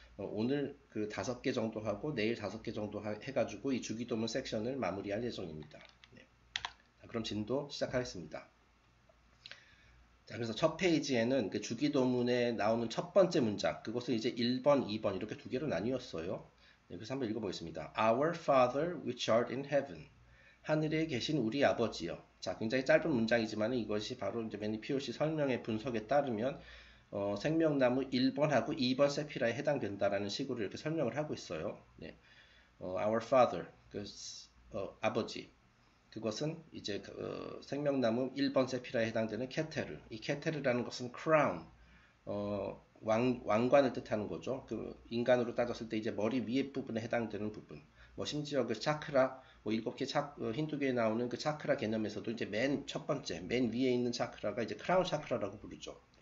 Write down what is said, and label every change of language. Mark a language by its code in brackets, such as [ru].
[ko] 오늘 그 5개 정도 하고 내일 5개 정도 해가지고 이 주기도문 섹션을 마무리할 예정입니다. 네. 자, 그럼 진도 시작하겠습니다. 자, 그래서 첫 페이지에는 그 주기도문에 나오는 첫 번째 문장, 그것을 이제 1번, 2번 이렇게 두 개로 나뉘었어요. 네, 그래서 한번 읽어보겠습니다. [en] Our Father which art in heaven. [ko] 하늘에 계신 우리 아버지여. 자, 굉장히 짧은 문장이지만 이것이 바로 이제 매니 POC 설명의 분석에 따르면 생명나무 1번하고 2번 세피라에 해당된다라는 식으로 이렇게 설명을 하고 있어요. 네. [en] Our Father, [ko] 아버지. 그것은 이제 생명나무 1번 세피라에 해당되는 케테르. 이 케테르라는 것은 크라운, 왕관을 뜻하는 거죠. 그 인간으로 따졌을 때 이제 머리 위에 부분에 해당되는 부분. 뭐 심지어 그 차크라, 뭐 7개 힌두교에 나오는 그 차크라 개념에서도 이제 맨 첫 번째, 맨 위에 있는 차크라가 이제 크라운 차크라라고 부르죠.